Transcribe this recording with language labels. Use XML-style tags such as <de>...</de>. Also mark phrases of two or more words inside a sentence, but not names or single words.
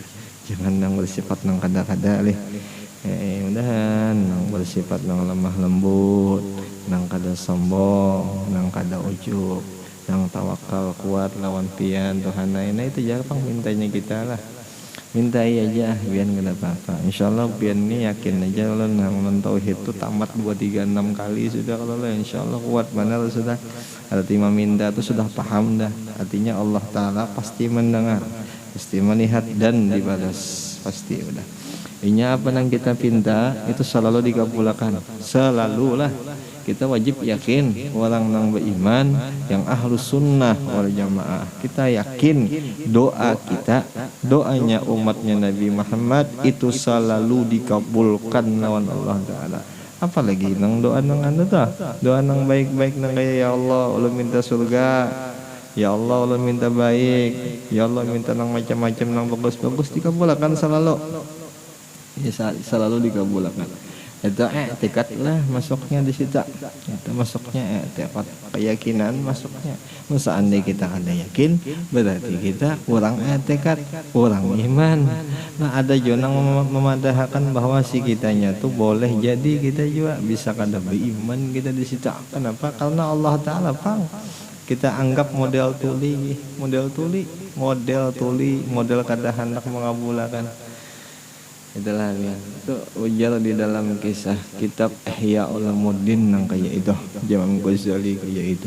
<bjn>Jangan nang bersifat nang kada-kada leh. Mudahan nang bersifat nang lemah lembut, nang kada sombong, nang kada ujub, yang tawakal kuat lawan pian Tuhan.</bjn> <id>Nah itu jarang mintanya kita lah. minta aja biar nggak ada apa-apa.</id> <bjn>Insyaallah biar ini yakin aja lo nang tauhid itu tamat 2 3 6 kali sudah kalau lo insyaallah kuat benar sudah.</bjn> <id>Arti meminta itu sudah paham dah. Artinya Allah Taala pasti mendengar, pasti melihat dan dibalas pasti udah. Inya apa yang kita pinta itu selalu dikabulkan. Selalulah kita wajib yakin orang yang beriman yang</id> <ar>أهل السنة والجماعة.</ar> <id>Kita yakin doa kita, doanya umatnya Nabi Muhammad itu selalu dikabulkan lawan Allah Ta'ala.</id> <bjn>Apalagi nang doa nang anu tah, doa nang baik-baik nang kayak ya Allah ulun minta surga, ya Allah ulun minta baik, ya Allah minta nang macam-macam nang bagus-bagus dikabulkan selalu.</bjn> <id>Ya, selalu dikabulkan. Itu tekad lah masuknya di situ. Itu masuknya tekad keyakinan masuknya. Seandainya kita ada yakin, berarti kita kurang tekad, kurang iman.</id> <bjn>Nah ada juga yang memadahkan bahwa si kitanya tuh boleh jadi kita juga bisa kada beriman kita di situ.</bjn> <id>Kenapa?</id> <bjn>Karena Allah Taala pang kita anggap model tuli, model kada hendak mengabulkan.</bjn> <id>Itulah ya.</id> <bjn>Itu ujar di dalam kisah kitab Ihya Ulumuddin nang kayak itu.</bjn> <id>Imam Ghazali kayak itu.</id>